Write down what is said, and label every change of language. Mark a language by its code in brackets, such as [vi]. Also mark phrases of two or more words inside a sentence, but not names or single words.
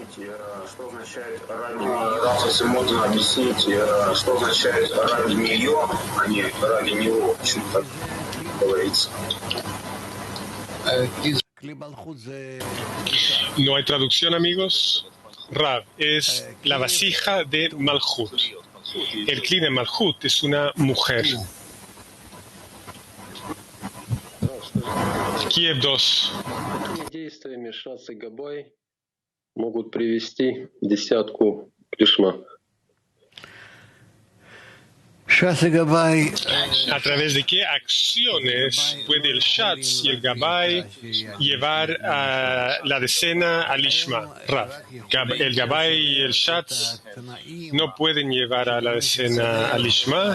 [es] No hay traducción, amigos. Rav es la vasija de Malhut. El Kli de Malhut es una mujer. Kiev 2. [ru] Действиями Шац и Габай могут привести десятку к Лишма. [es] ¿A través de qué acciones puede el Shatz y el Gabay llevar a la decena al Lishma? Rav, el Gabay y el Shatz no pueden llevar a la decena al Lishma.